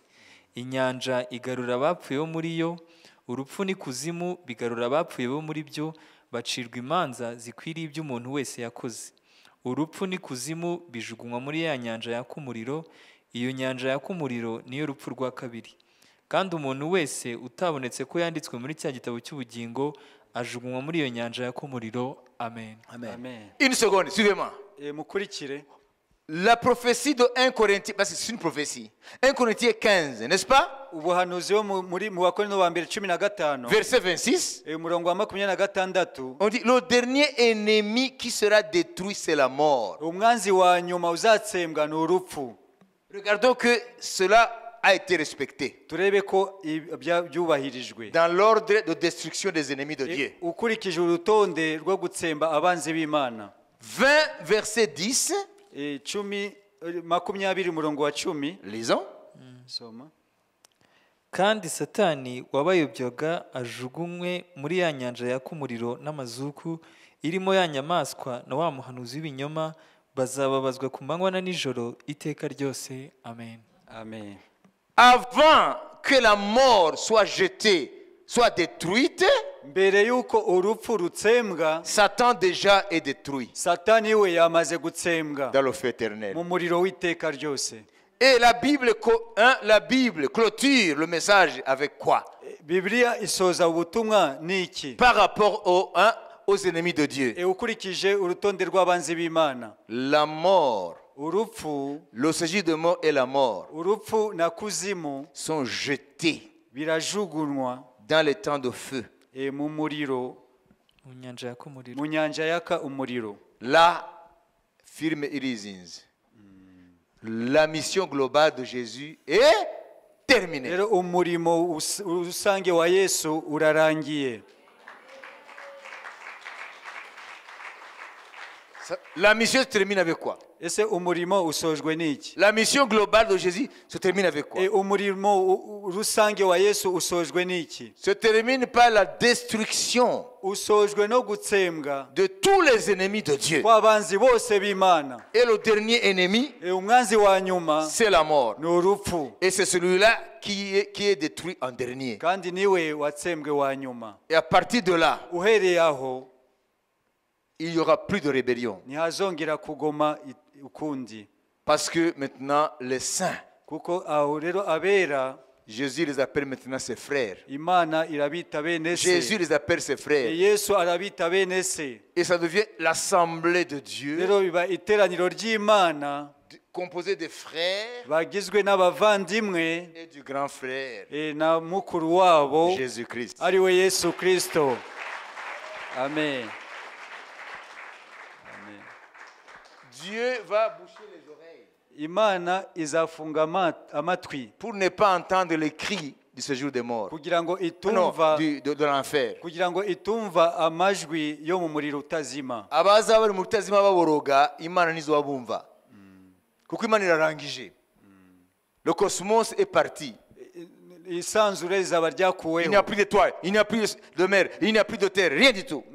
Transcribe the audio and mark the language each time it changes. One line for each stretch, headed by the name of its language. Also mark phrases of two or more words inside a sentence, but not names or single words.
Kinyarwanda: Inyanja igarura abapfuye bo muri yo, urupfu n'ikuzimu bigarura abapfuye bo muri byo, bacirwa imanza zikwiriye ibyo umuntu wese yakoze. Urupfu n'ikuzimu bijugunywa muri ya nyanja yaka umuriro. Iyo nyanja yaka umuriro niyo rupfu rwa kabiri. Kandi umuntu wese utabonetse ko yanditswe muri cya gitabo cy'ubugingo ajugunywa muri iyo nyanja yaka umuriro. Amen. Amen.
French: Une seconde, suivez-moi.
Kinyarwanda: Mukurikire.
French: La prophétie de 1 Corinthiens, parce que c'est une prophétie. 1 Corinthiens 15, n'est-ce pas?
Kinyarwanda: Ubuhanuzi wo muri mu Bakorinto ba mbere 15.
French: Verset 26.
Kinyarwanda: Umurongo wa 26.
French: On dit le dernier ennemi qui sera détruit, c'est la mort.
Kinyarwanda: Umwanzi wa nyuma uzatsembwa ni urupfu.
French: Regardons que cela a été respecté
Kinyarwanda: Turebe ko byubahirijwe.
French: dans l'ordre de destruction des ennemis de Dieu.
Kinyarwanda: Ukurikije urutonde rwo gutsemba abanzi b'Imana.
French: 20, verset 10.
Kinyarwanda: 20 umurongo wa 10.
French: Lisons.
Kinyarwanda: Soma. Kandi Satani wabayobyaga ajugunywe muri ya nyanja yaka umuriro n'amazuku, irimo ya nyamaswa na wa muhanuzi w'ibinyoma, bazababazwa ku manywa na nijoro iteka ryose. Amen. Amen.
French: Avant que la mort soit jetée, soit détruite,
Kinyarwanda: Mbere yuko urupfu rutsembwa,
French: Satan déjà est détruit
Kinyarwanda: Satani we yamaze gutsembwa
French: dans le feu éternel.
Kinyarwanda: mu muriro w'iteka ryose.
French: Et la Bible clôture le message avec quoi?
Kinyarwanda: Biblia isoza ubutumwa niki?
French: Par rapport aux ennemis de Dieu.
Kinyarwanda: Ukurikije urutonde rw'abanzi b'Imana.
French: La mort,
Kinyarwanda: Urupfu,
French: le séjour de mort et la mort
Kinyarwanda: urupfu na kuzimu
French: sont jetés
Kinyarwanda: birajugunwa
French: dans les temps de feu.
Kinyarwanda: mu muriro, Mu nyanja yaka umuriro. mu nyanja yaka umuriro.
French: Là, firme Irizins. La mission globale de Jésus est terminée.
Kinyarwanda: Rero umurimo usange wa Yesu urarangiye.
French: La mission se termine avec quoi?
Kinyarwanda: Ese umurimo usojwe niki?
French: La mission globale de Jésus se termine avec quoi?
Kinyarwanda: Umurimo rusange wa Yesu usojwe niki?
French: Se termine par la destruction
Kinyarwanda: Usojwe no gutsembwa
French: de tous les ennemis de Dieu.
Kinyarwanda: kw'abanzi bose b'Imana.
French: Et le dernier ennemi,
Kinyarwanda: Umwanzi wa nyuma
French: c'est la mort.
Kinyarwanda: ni urupfu.
French: Et c'est celui-là qui est détruit en dernier.
Kinyarwanda: Kandi niwe watsembwe wa nyuma.
French: Et à partir de là,
Kinyarwanda: Uhereye aho
French: il n'y aura plus de rébellion.
Kinyarwanda: ntihazongera kugoma ukundi.
French: Parce que maintenant, les saints,
Kinyarwanda: Kuko aho rero abera
French: Jésus les appelle maintenant ses frères.
Kinyarwanda: Imana irabita bene Jésus se.
French: les appelle ses frères.
Kinyarwanda: Yesu arabita bene se.
French: Et ça devient l'assemblée de Dieu,
Kinyarwanda: Rero biba iteraniro ry'Imana
French: composée des frères
Kinyarwanda: bagizwe n'abavandimwe
French: et du grand frère,
Kinyarwanda: na mukuru wabo
French: Jésus-Christ.
Kinyarwanda: ari we Yesu Kristo. Amen. Amen.
French: Dieu va boucher les oreilles
Kinyarwanda: Imana izafunga amatwi
French: pour ne pas entendre les cris du séjour des morts.
Kinyarwanda: kugira ngo
French: Non,
Kinyarwanda: itumva
French: de l'enfer.
Kinyarwanda: kugira ngo itumva amajwi yo mu muriro utazima. Abazaba bari mu rutazima baboroga, Imana ntizobabumva. Kuko Imana irarangije.
French: Le cosmos est parti.
Kinyarwanda: Isanzure rizaba
French: Il n'y a
Kinyarwanda: ryakuweho.
French: plus d'étoiles, il n'y a plus de mer, il n'y a plus de terre, rien du tout.